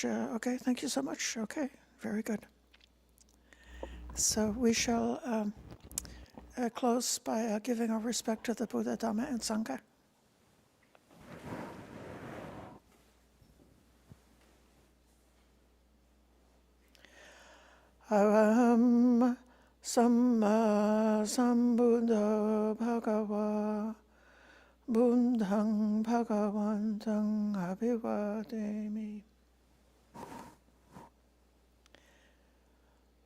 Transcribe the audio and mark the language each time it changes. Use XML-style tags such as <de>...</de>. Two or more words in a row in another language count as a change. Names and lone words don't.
<en>Okay, thank you so much. Okay, very good. So we shall close by giving our respect to the Buddha, Dhamma, and Sangha.</en> <pi>Aham Samma Sambuddha Bhagava Buddhang Bhagavantang Abhivademi.</pi>